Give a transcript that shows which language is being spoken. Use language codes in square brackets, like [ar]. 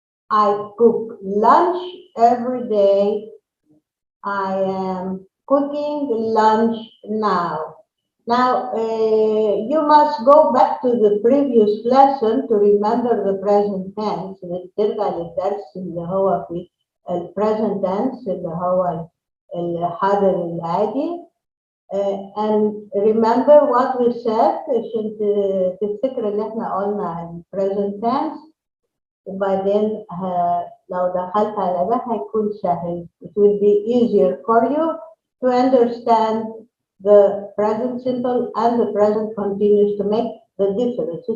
[en] I cook lunch every day. I am cooking lunch now. Now, you must go back to the previous lesson to remember the present tense. [ar] ترجع للدرس اللي هو في present tense اللي هو الحاضر العادي. [en] And remember what we said [ar] عشان تفتكر اللي احنا قلنا عن present tense. وبعدين لو دخلت على ده هيكون سهل. [en] It will be easier for you to understand the present simple and the present continuous to make the difference.